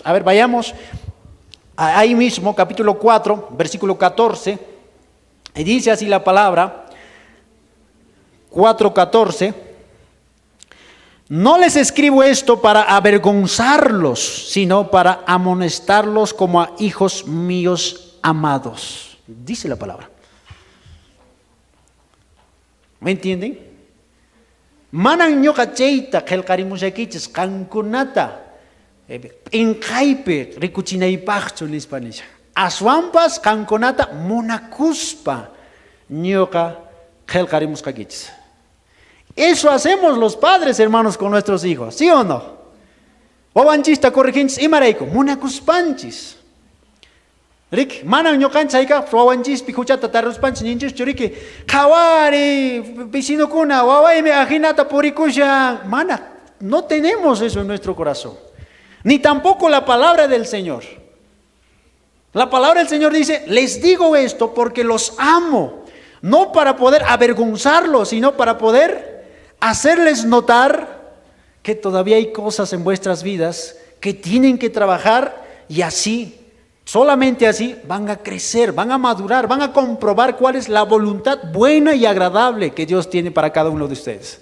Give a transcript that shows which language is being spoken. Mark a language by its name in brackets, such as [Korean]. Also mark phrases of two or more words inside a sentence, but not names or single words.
[Spanish] A ver, vayamos ahí mismo, capítulo 4, versículo 14, y dice así la palabra, 4:14, no les escribo esto para avergonzarlos, sino para amonestarlos como a hijos míos amados. Dice la palabra. ¿Me entienden? [Quechua] Manan ñoqa chayta qillqarimushakichis qankunata inqaypi rikuchinaypaqchu nispanisha. Aswanpas qankunata munakuspa ñoqa qillqarimusqakichis. [Spanish] Eso hacemos los padres, hermanos, con nuestros hijos, ¿sí o no? [Quechua] Wawanchista corriginchis imarayku munakuspanchis. Rik, manan ñoqanchis hayqa wawanchispi huchata taruspanchis ninchuschu riki qhawari vecinokuna wawaymi ajinata purikushan. Mana, [Spanish] no tenemos eso en nuestro corazón. Ni tampoco la palabra del Señor. La palabra del Señor dice, les digo esto porque los amo. No para poder avergonzarlos, sino para poder hacerles notar que todavía hay cosas en vuestras vidas que tienen que trabajar, y así, solamente así, van a crecer, van a madurar, van a comprobar cuál es la voluntad buena y agradable que Dios tiene para cada uno de ustedes.